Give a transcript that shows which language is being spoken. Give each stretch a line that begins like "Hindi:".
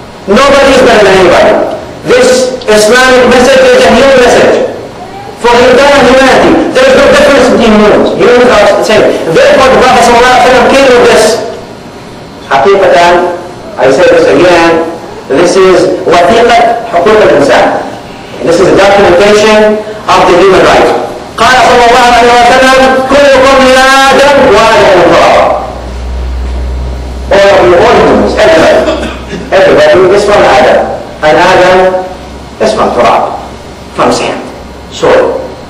English: Nobody is better than anybody. This Islamic message is a new message for the entire humanity. There is no difference between humans. Humans are the same. Therefore, the Prophet ﷺ came with this. Haqiqatan, I say this again, this is watiqat huquq al-insan. This is a documentation of the human rights.
Arabic: قال صلى الله عليه وسلم كلكم من آدم وآدم من تراب.
English: All of you, all humans, everybody is from Adam. And Adam is from Turab, from sand, soil.